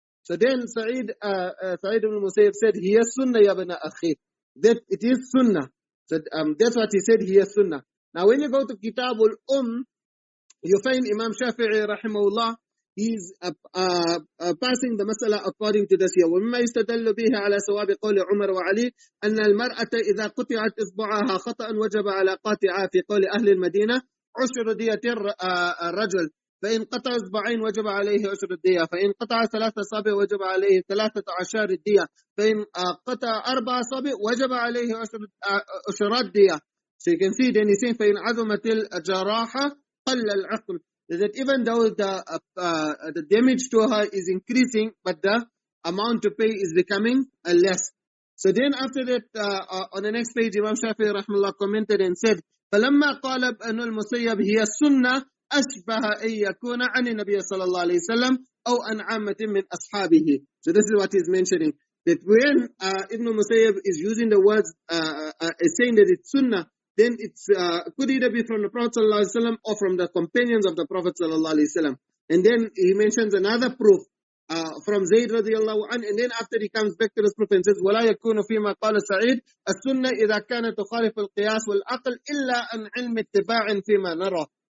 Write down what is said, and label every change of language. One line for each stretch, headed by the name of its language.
English: So then Sa'id ibn Musayyib said,
Arabic: "Hiya sunnah ya bana akhi."
English: That it is sunnah. So that's what he said, hiya sunnah. Now when you go to Kitabul you find Imam Shafi'i rahimahullah, he's passing the mas'ala according to this here.
Arabic: وَمِمَّا يُسْتَدَلُّ بِهِ عَلَى سَوَابِ قَوْلِ عُمَرَ وَعَلِي أَنَّ الْمَرْأَةَ إِذَا قُطِعَتْ إِصْبُعَهَا خَطَأً وَجَبَ عَلَى قَاطِعَهَا فِي قَوْلِ أَهْلِ الْمَدِينَةِ عُشْرُ دِيَةِ الرَّجُلِ فإن قطع إصبعين وجب عليه 10 الدية، فإن قطع 3 أصابع وجب عليه 13 الدية، فإن قطع 4 أصابع وجب عليه 10 الدية.
English: So you can see then he's saying
Arabic: فإن عظمت الجراحة قل العقل.
English: That even though the damage to her is increasing, but the amount to pay is becoming less. So then after that, on the next page, Imam Shafi'i rahimahullah commented and said,
Arabic: فلما قال ابن المسيب هي السنة أشبه أن يكون عن النبي صلى الله عليه وسلم أو عن عامة من أصحابه.
English: So this is what he's mentioning, that when Ibn Musayyib is using the words, is saying that it's sunnah, then it's could either be from the Prophet ﷺ or from the companions of the Prophet ﷺ. And then he mentions another proof from Zayd radiallahu anhu, and then after he comes back to this proof and says,
Arabic: وَلَا يَكُونُ فِيمَا قَالَ سَعِيد السُّنَّةِ إِذَا كَانَتْ تُخَالِفُ الْقِيَاسِ وَالْعَقْلِ إِلَّا أَنْ عِلْمِ اتِّبَاعٍ فِيمَا نَرَى.